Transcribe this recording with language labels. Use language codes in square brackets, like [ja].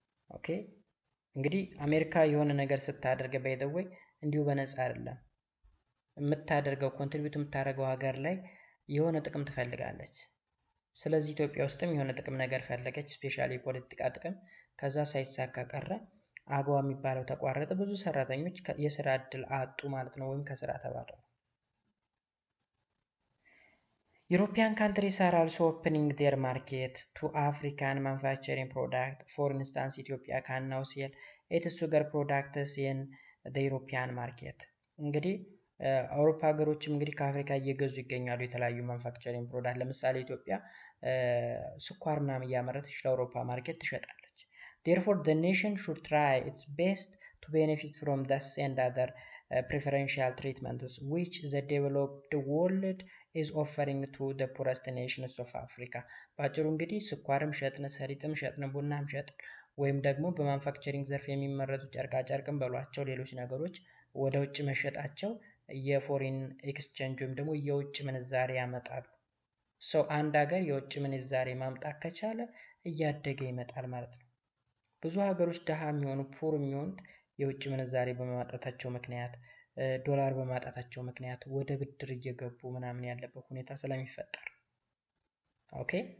[am] ኦኬ እንግዲህ አሜሪካ የሆነ ነገር ስታደርግ በይደወይ እንዲሁ በነፃ አይደለም የምታደርገው። ኮንትሪቢዩት የምታደርገው ሀገር ላይ የሆነ ጥቅም ትፈልጋለች። ስለዚህ ኢትዮጵያ ውስጥም የሆነ ጥቅም ነገር ፈለገች፣ ስፔሻሊ የፖለቲካ ጥቅም። ከዛ ሳይሳካ ቀረ፣ አገዋ የሚባለው ተቋረጠ። ብዙ ሰራተኞች የስራ እድል አጡ ማለት ነው፣ ወይም ከስራ ተባረሩ። [en] European countries are also opening their market to African manufacturing product. For instance, Ethiopia can now sell its sugar products in the European market. [am] እንግዲህ አውሮፓ ሀገሮችም እንግዲህ ከአፍሪካ እየገዙ ይገኛሉ የተለያዩ ማኑፋክቸሪንግ ፕሮዳክት። ለምሳሌ ኢትዮጵያ ስኳር ምናምን እያመረተች ለአውሮፓ ማርኬት ትሸጣለች። [en] Therefore, the nation should try its best to benefit from this and other preferential treatments which the developed world is offering to the poorest nations of Africa. [am] ባጭሩ እንግዲህ ስኳርም ሸጥን፣ ሰሊጥም ሸጥን፣ ቡናም ሸጥን ወይም ደግሞ በማኑፋክቸሪንግ ዘርፍ የሚመረቱ ጨርቃ ጨርቅም በሏቸው ሌሎች ነገሮች ወደ ውጭ መሸጣቸው የፎሪን ኤክስቼንጅ ወይም ደግሞ የውጭ ምንዛሬ ያመጣሉ። ሰው አንድ ሀገር የውጭ ምንዛሬ ማምጣት ከቻለ እያደገ ይመጣል ማለት ነው። ብዙ ሀገሮች ድሃ የሚሆኑ ፑር የሚሆኑት የውጭ ምንዛሬ በማጣታቸው ምክንያት፣ ዶላር በማጣታቸው ምክንያት ወደ ብድር እየገቡ ምናምን ያለበት ሁኔታ ስለሚፈጠር። ኦኬ